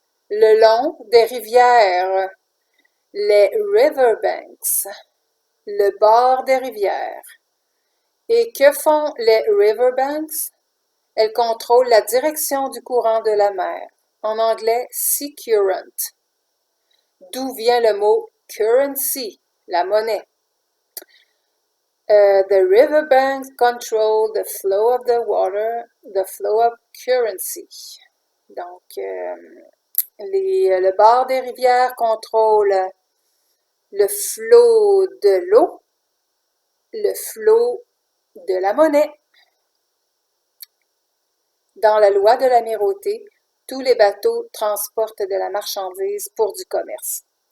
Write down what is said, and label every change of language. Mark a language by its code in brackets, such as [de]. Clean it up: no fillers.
[fr] Le long des rivières, les riverbanks, le bord des rivières. Et que font les riverbanks? Elles contrôlent la direction du courant de la mer, en anglais sea current, d'où vient le mot currency, la monnaie. [en] The riverbanks control the flow of the water, the flow of currency. [fr] Donc, le bord des rivières contrôle le flot de l'eau, le flot de la monnaie. Dans la loi de l'amirauté, tous les bateaux transportent de la marchandise pour du commerce.